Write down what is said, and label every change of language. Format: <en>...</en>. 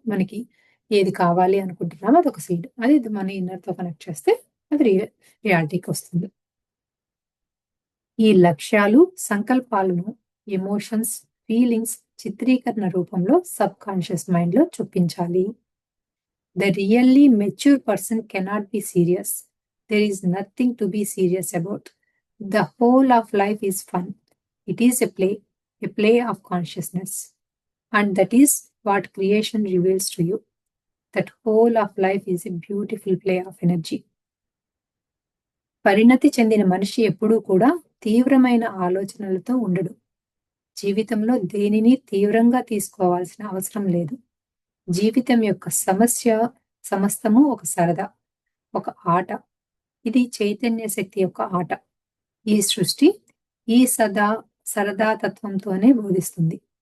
<te>మనకి ఏది కావాలి అనుకుంటున్నామో అదొక సీడ్. అది మన ఇన్నర్‌తో కనెక్ట్ చేస్తే అది రియాలిటీకొస్తుంది. ఈ లక్ష్యాలు, సంకల్పాలను ఎమోషన్స్, ఫీలింగ్స్ చిత్రీకరణ రూపంలో సబ్‌కాన్షియస్ మైండ్‌లో చొప్పించాలి.</te> <en>The really mature person cannot be serious. There is nothing to be serious about. The whole of life is fun. It is a play of consciousness. And that is what creation reveals to you. That whole of life is a beautiful play of energy.</en> <te>పరిణతి చెందిన మనిషి ఎప్పుడూ కూడా తీవ్రమైన ఆలోచనలతో ఉండడు. జీవితంలో దేనిని తీవ్రంగా తీసుకోవాల్సిన అవసరం లేదు. జీవితం యొక్క సమస్తము ఒక సరదా, ఒక ఆట. ఇది చైతన్య శక్తి యొక్క ఆట. ఈ సృష్టి ఈ సరదా తత్వంతోనే బోధిస్తుంది.</te>